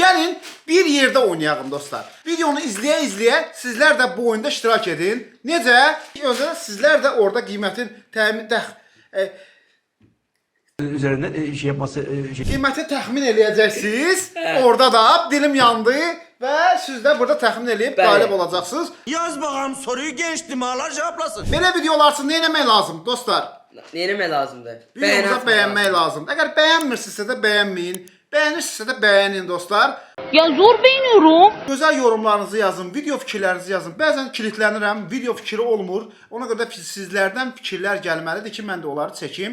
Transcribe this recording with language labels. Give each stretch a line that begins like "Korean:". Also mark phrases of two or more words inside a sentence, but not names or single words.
Azerbaijani: gəlin bir yerdə oynayalım dostlar. Videonu izləyə-izləyə sizlər də bu oyunda iştirak edin. Necə? Özə sizlər də orada qiymətin
Turkish: üzerinde şey yapması
Azerbaijani: qiyməti təxmin eləyəcəksiniz. Orada da dilim yandı və siz də burada təxmin eləyib Bəli. qalib olacaqsınız.
Turkish: Yaz bakalım soruyu genç dimalar cevaplasın.
Azerbaijani: Belə videolar üçün nə etmək lazım dostlar? Neyləmək lazımdır? Videomuza bəyənmək lazımdır. Əgər bəyənmirsinizsə də bəyənməyin. Bəyənirsinizsə də bəyənin dostlar.
Turkish: Ya zor beğeniyorum.
Azerbaijani: Gözəl yorumlarınızı yazın, video fikirlərinizi yazın. Bəzən kilitlənirəm, video fikri olmur. Ona görə də sizlərdən fikirlər gəlməlidir ki, mən də onları çəkim.